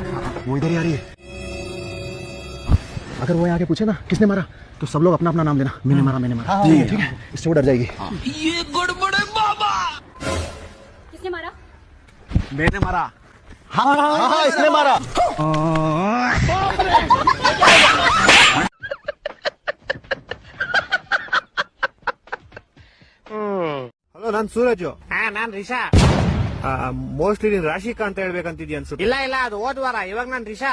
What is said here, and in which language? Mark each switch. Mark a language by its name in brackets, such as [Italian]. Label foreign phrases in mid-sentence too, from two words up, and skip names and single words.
[Hindi] वो इधर ही आ रही है। अगर वो आके पूछे ना किसने मारा, तो सब लोग अपना अपना नाम देना। मैंने मारा, मैंने मारा। ठीक है, इससे वो डर जाएगी। ये गड़बड़ है बाबा। किसने मारा? मैंने मारा। हाँ हाँ हाँ, इसने मारा। [Kannada] ಹಲೋ, ನಾನ್ ಸೂರಜ್. ನಾನ್ ರಿಷಾ. ಮೋಸ್ಟ್ಲಿ ನೀನ್ ರಾಶಿಕಾ ಅಂತ ಹೇಳ್ಬೇಕಂತಿದ್ಯ ಅನ್ಸುತ್ತೆ. ಇಲ್ಲ ಇಲ್ಲ, ಅದು ಹೋದ್ವಾರ. ಇವಾಗ ನಾನ್ ರಿಷಾ.